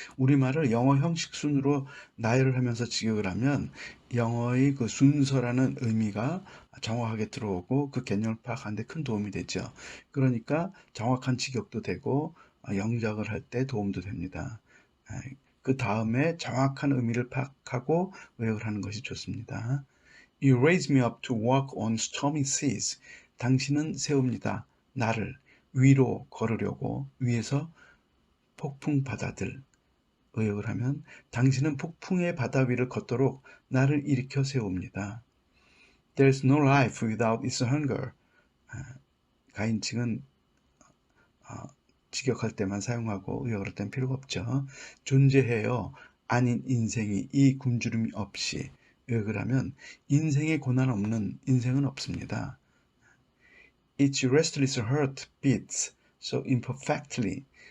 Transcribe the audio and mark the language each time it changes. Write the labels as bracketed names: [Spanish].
[Korean] 우리말을 영어 형식 순으로 나열을 하면서 직역을 하면 영어의 그 순서라는 의미가 정확하게 들어오고 그 개념을 파악하는 데 큰 도움이 되죠. 그러니까 정확한 직역도 되고 영작을 할 때 도움도 됩니다. 그 다음에 정확한 의미를 파악하고 의역을 하는 것이 좋습니다. [English] You raise me up to walk on stormy seas. [Korean] 당신은 세웁니다. 나를 위로 걸으려고 위에서 폭풍 바다들. 의역을 하면 당신은 폭풍의 바다 위를 걷도록 나를 일으켜 세웁니다. [English] There's no life without its hunger. [Korean] 가인칭은 직역할 때만 사용하고 의역을 할 때는 필요가 없죠. 존재해요. 아닌 인생이 이 굶주림이 없이. 의역을 하면 인생의 고난 없는 인생은 없습니다. [English] Each restless heart beats so imperfectly.